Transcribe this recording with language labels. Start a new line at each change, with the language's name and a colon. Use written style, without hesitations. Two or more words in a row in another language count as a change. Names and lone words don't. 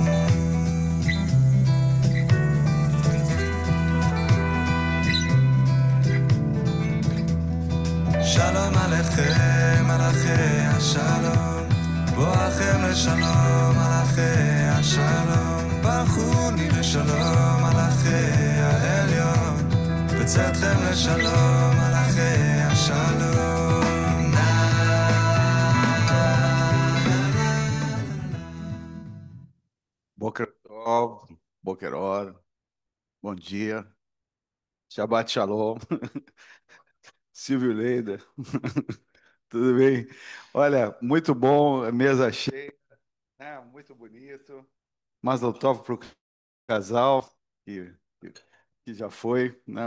Hebrew: שלום עליכם מלאכי השלום, בואכם לשלום מלאכי השלום, ברכוני לשלום מלאכי העליון, בצאתכם לשלום מלאכי השלום. בוקר טוב, בוקר אור,
Portuguese: bom dia,
Hebrew: שבת שלום,
Portuguese: Silvio Leider, tudo bem? Olha, muito bom, mesa cheia, né? Muito bonito,
Hebrew: מזל טוב
Portuguese: para o casal que, que já foi, né?